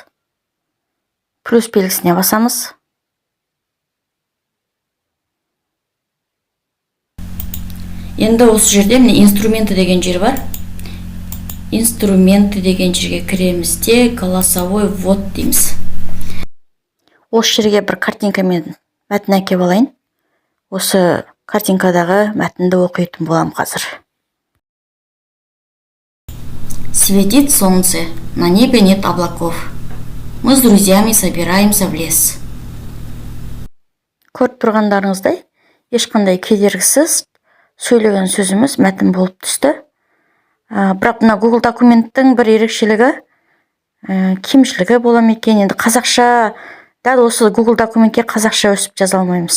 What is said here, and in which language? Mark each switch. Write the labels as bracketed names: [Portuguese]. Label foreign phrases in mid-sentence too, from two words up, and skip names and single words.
[Kazakh] Плюс белгісіне басамыз. Енді осы жерде міне инструменті деген жер бар. Инструменті деген жерге кіреміз де [Russian] голосовой ввод [Kazakh] дейміз. Осы жерге бір картинкамен мәтін әкеп алайын. Осы картинкадағы мәтінді оқитын болам қазір. [Russian] Светит солнце, на небе нет облаков. Мы с друзьями собираемся в лес. [Kazakh] Көріп тұрғандарыңыздай, ешқандай кедергісіз сөйлеген сөзіміз мәтін болып түсті. Бірақ мына Google документтің бір ерекшелігі, кемшілігі бола ма екен? Енді қазақша, дәл осы Google документке қазақша өсіп жаза алмаймыз.